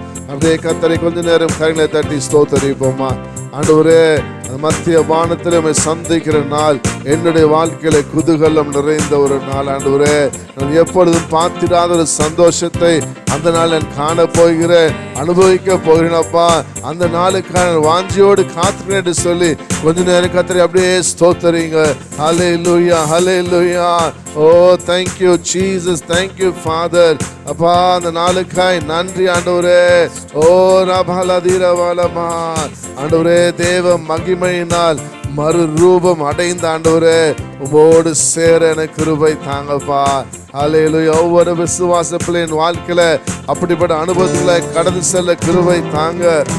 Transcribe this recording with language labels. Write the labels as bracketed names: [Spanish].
[Tamil] அப்படியே கர்த்தரை கொஞ்ச நேரம் கைகளை தட்டி ஸ்தோத்தரிப்போமா. ஆண்டவரே, மத்திய வானத்தில் நம்மை சந்திக்கிற நாள் என்னுடைய வாழ்க்கையில குதூகலம் நிறைந்த ஒரு நாள். ஆண்டவரே, நான் எப்பொழுதும் பார்த்திடாத ஒரு சந்தோஷத்தை அந்த நாள் நான் காண போகிறேன், அனுபவிக்க போகிறேனப்பா. அந்த நாளுக்கான வாஞ்சியோடு காத்துக்கிறேன் என்று சொல்லி கொஞ்ச நேரம் கர்த்தரை அப்படியே ஸ்தோத்தரிங்க. ஹல்லேலூயா, ஹல்லேலூயா. [English] ஓ thank you Jesus, thank you Father. [Tamil] அப்பா, அந்த நாளுக்காய் நன்றி ஆண்டவரே. ஓ ரபலதிரவலமா ஆண்டவரே, தேவ மகிமையினால் மறுரூபம் அடைந்த ஆண்டவரே, உமோடு சேர எனக்கு கிருபை தாங்கப்பா. ஹல்லேலூயா. ஒவ்வொரு விசுவாச பிள்ளையின் வாழ்க்கையில அப்படிப்பட்ட அனுபவத்துல கடந்து செல்ல கிருபை தாங்க.